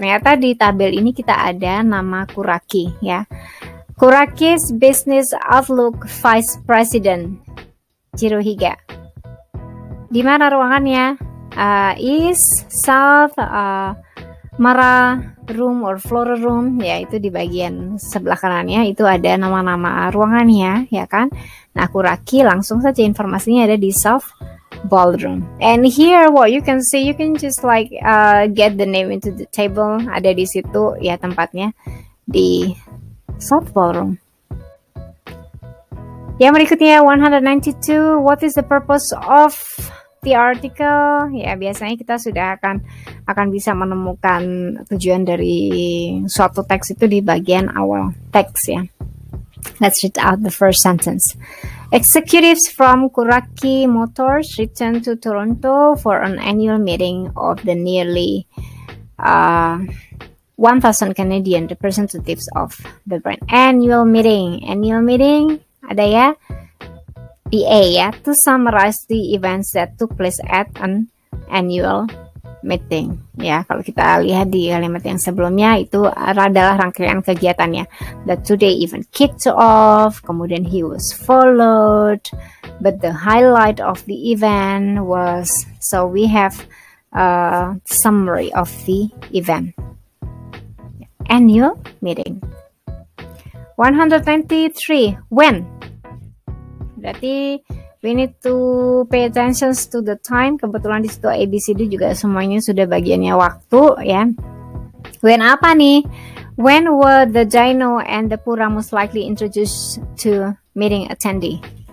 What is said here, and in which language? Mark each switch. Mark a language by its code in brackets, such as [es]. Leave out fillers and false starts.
[id] Ternyata di tabel ini kita ada nama Kuraki ya. Kuraki's Business Outlook Vice President Jirohiga. Di mana ruangannya? East, South, Mara Room or Floor Room, yaitu di bagian sebelah kanannya itu ada nama-nama ruangannya, ya kan? Nah, Kuraki langsung saja informasinya ada di South Ballroom. [en] And here what you can see, you can just like get the name into the table. [id] Ada di situ ya tempatnya di South Ballroom. Yang berikutnya 192, [en] what is the purpose of the article? [id] Ya, biasanya kita sudah akan bisa menemukan tujuan dari suatu teks itu di bagian awal teks ya. [en] Let's read out the first sentence. Executives from Kuraki Motors returned to Toronto for an annual meeting of the nearly 1,000 Canadian representatives of the brand. Annual meeting ada ya. PA ya, to summarize the events that took place at an annual meeting ya. [id] Kalau kita lihat di kalimat yang sebelumnya itu adalah rangkaian kegiatannya. [en] The today event kicked off, kemudian he was followed, but the highlight of the event was, so we have a summary of the event. Annual meeting. 123, when? Berarti we need to pay attention to the time. [id] Kebetulan di situ ABCD juga semuanya sudah bagiannya waktu ya. When apa nih? [en] When were the Dino and the Pura most likely introduced to meeting attendee?